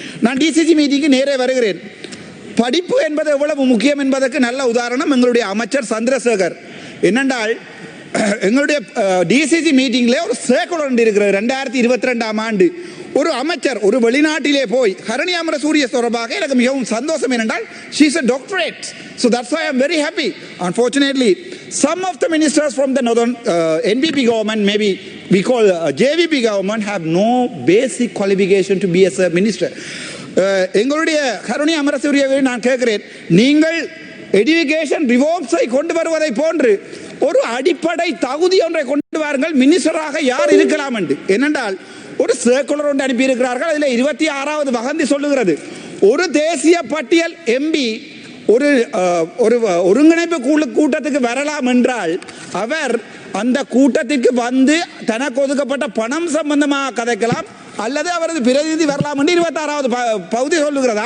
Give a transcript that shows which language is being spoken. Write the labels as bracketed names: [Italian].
[Tamil] நான் டிசிசி மீட்டிங்கு நேரே வருகிறேன். படிப்பு என்பது எவ்வளவு முக்கியம் என்பதற்கு நல்ல உதாரணம் எங்களுடைய அமைச்சர் சந்திரசேகர். என்னென்றால் எங்களுடைய டிசிசி மீட்டிங்கில் ஒரு சர்க்குலர் இருக்கிறது 2022ஆம் ஆண்டு. ஒரு அமைச்சர் ஒரு வெளிநாட்டிலே போய் ஹரணி அமரசூரிய தொடர்பாக எனக்கு மிகவும் சந்தோஷம் என்னென்றால் [English] she is a doctorate, so that's why I am very happy. Unfortunately some of the ministers from the northern NPP government, maybe we call JVP government, have no basic qualification to be as a minister. [Tamil] எங்களுடைய ஹரணி அமரசூரியவை நான் கேட்கிறேன், நீங்கள் education ரிவோர்ம்ஸை கொண்டு வருவதை போன்று ஒரு அடிப்படை தகுதி ஒன்றை கொண்டு வாருங்கள், மினிஸ்டராக யார் இருக்கலாம் என்று. ஏனென்றால் ஒரு சர்க்குலர் ஒன்று அனுப்பியிருக்கிறார்கள். அதில் 26வது வகந்தி சொல்லுகிறது, ஒரு தேசிய பட்டியல் எம்பி ஒரு ஒருங்கிணைப்பு கூட்டத்துக்கு வரலாம் என்றால் அவர் அந்த கூட்டத்திற்கு வந்து தனக்கு ஒதுக்கப்பட்ட பணம் சம்பந்தமாக கதைக்கலாம் அல்லது அவரது பிரதிநிதி வரலாம் என்று 26வது பகுதி சொல்லுகிறது.